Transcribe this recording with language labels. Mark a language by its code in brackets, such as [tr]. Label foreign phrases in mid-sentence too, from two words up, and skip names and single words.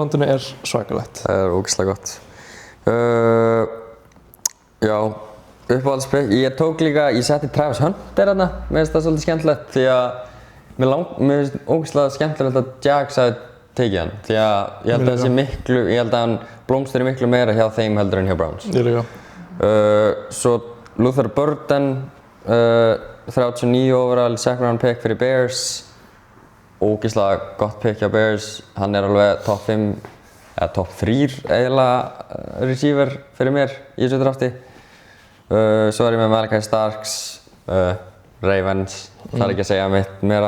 [is] roundinu svakalegt. Það ógeðslega gott. Já, uppáhaldspick. Ég tók líka, ég setti Travis Hunter þarna. Mér finnst það svolítið skemmtilegt því að mér finnst ógeðslega skemmtilegt að Jags hafi tekið hann. Því að ég held að hann blómstri miklu meira hjá þeim heldur en hjá Browns. Ég líka. Svo Luther Burden, 39 overall, [en] second round pick [is] fyrir Bears. Ógeðslega gott pick hjá Bears. Hann alveg top 5 eða top 3 eiginlega receiver fyrir mér í þessu drafti. Svo ég með Malachi Starks, Ravens, það ekki að segja mitt meira.